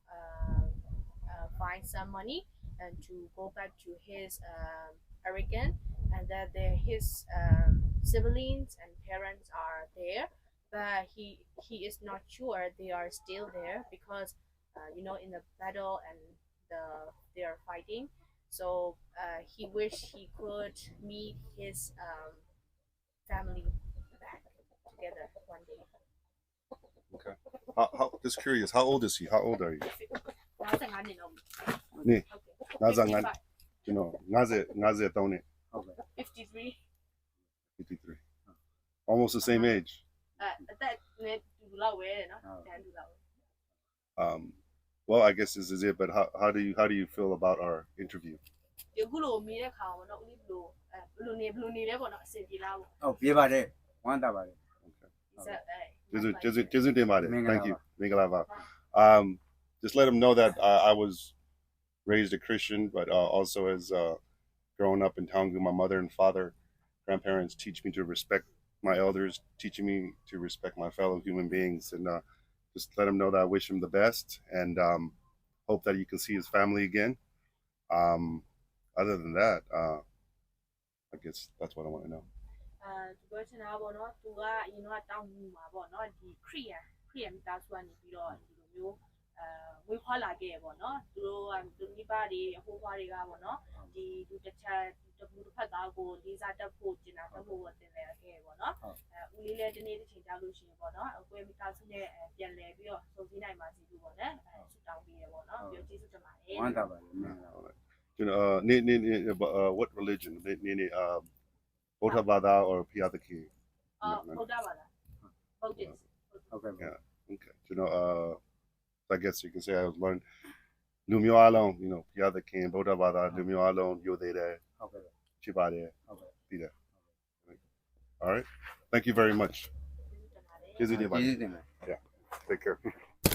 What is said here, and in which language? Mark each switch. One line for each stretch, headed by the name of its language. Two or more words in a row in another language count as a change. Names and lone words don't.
English: find some money and to go back to his Oregon and that his siblings and parents are there but he is not sure they are still there because you know in the battle and they are fighting so he wish he could meet his family back together one day. Okay. Just curious, how old is he? How old are you?
Burmese: 55 နှစ်လုံး နေ 55 ကျွန်တော်53နှစ် ဟုတ်ကဲ့ 53 53.
English: Almost the same age.
Burmese: အသက်နဲ့တူလောက်ပဲเนาะတန်းတူလောက်
English: Well, I guess this is it, but how do you feel about our interview?
Burmese: ဒီခုလိုမေးတဲ့ခါပေါ့နော်ဦးလေးဘယ်လိုနေလဲပေါ့နော်အဆင်ပြေလားပေါ့ ဟုတ်ပြေးပါတယ်ဝမ်းသာပါတယ် ကျေးဇူးတင်ပါတယ်
English: Thank you.
Burmese: Mingalava.
English: Just let them know that I was raised a Christian, but also as growing up in Taungu, my mother and father, grandparents teach me to respect my elders, teaching me to respect my fellow human beings, and just let him know that I wish him the best, and hope that you can see his family again. Other than that, I guess that's what I want to know.
Burmese: ဒီပြောချင်တာပေါ့နော်သူကအရင်ကတောင်းမှုမှာပေါ့နော်ဒီခရီးရမိသားစုကနေပြီးတော့ဒီလိုမျိုးဝေးခွာလာခဲ့ပေါ့နော်သူတို့ကသူမိဘတွေအဖိုးဖွားတွေကပေါ့နော်ဒီလူတစ်ချက်တစ်ဖက်သားကိုလေးစားတတ်ဖို့ကျင်တာတတ်ဖို့တင်လဲခဲ့ပေါ့နော်ဦးလေးလည်းဒီနေ့တစ်ချိန်ကြောက်လို့ရှိရင်ပေါ့နော်အကွဲမိသားစုနဲ့ပြန်လဲပြီးတော့စုံစည်းနိုင်ပါစေလို့ပေါ့နော်ဆုတောင်းပေးရပေါ့နော်ပြောကျေးဇူးတင်ပါတယ် ဝမ်းသာပါတယ်မင်္ဂလာပါ
English: You know, what religion? Bota Bada or Piataki?
Burmese: ဟုတ်တာပါလားဟုတ်တယ် ဟုတ်ကဲ့
English: Yeah. Okay. You know, I guess you can say I was learned Lumio Alon, you know, Piataki, Bota Bada, Lumio Alon, Yode,
Burmese: ဟုတ်ကဲ့
English: Chibade,
Burmese: ဟုတ်ကဲ့
English: Pida. All right. Thank you very much.
Burmese: ကျေးဇူးတင်ပါတ ကျေး ယ် ဇူးတင်ပါတယ်
English: Take care